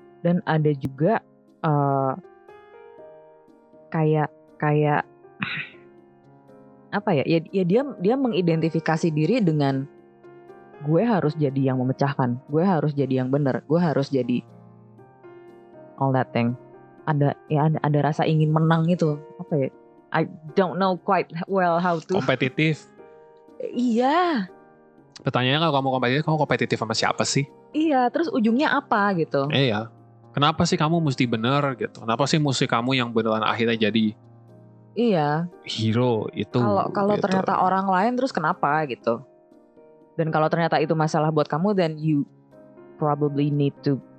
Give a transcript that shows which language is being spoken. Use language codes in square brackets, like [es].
[id] Dan ada juga kayak apa ya? Ya dia mengidentifikasi diri dengan gue harus jadi yang memecahkan, gue harus jadi yang benar, gue harus jadi [en] all that thing. [id] Ada rasa ingin menang itu. Apa ya? [en] I don't know quite well how to. [id] Kompetitif. Iya. Pertanyaannya kalau kamu kompetitif sama siapa sih? Iya, terus ujungnya apa gitu? Iya. Kenapa sih kamu mesti bener gitu? Kenapa sih mesti kamu yang beneran akhirnya jadi hero itu? Kalau gitu. ternyata orang lain terus kenapa gitu? Dan kalau ternyata itu masalah buat kamu, [en] then you probably need to,